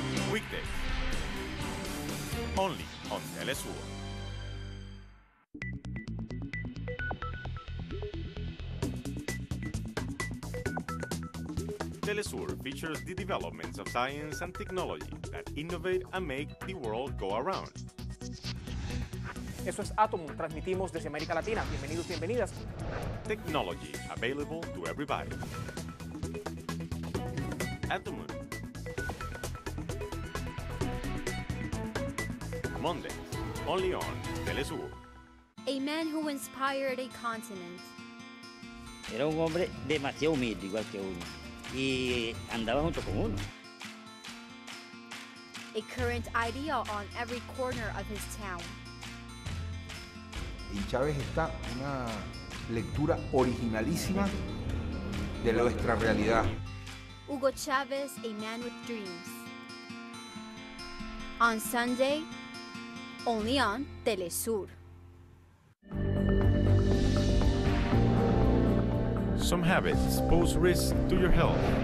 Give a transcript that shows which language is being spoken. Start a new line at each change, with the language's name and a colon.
English: Weekdays. Only on teleSUR. teleSUR features the developments of science and technology that innovate and make the world go around.
Spanish: Eso es Átomo, transmitimos desde América Latina. Bienvenidos, bienvenidas.
English: Technology available to everybody. Atomon. Mondays, only on teleSUR. A man who inspired a continent.
Spanish: Era un hombre demasiado humilde, igual que uno, y andaba junto con uno.
English: A current idea on every corner of his town.
Spanish: En Chávez está una lectura originalísima de nuestra realidad.
English: Hugo Chavez, a man with dreams. On Sunday, only on teleSUR. Some habits pose risk to your health.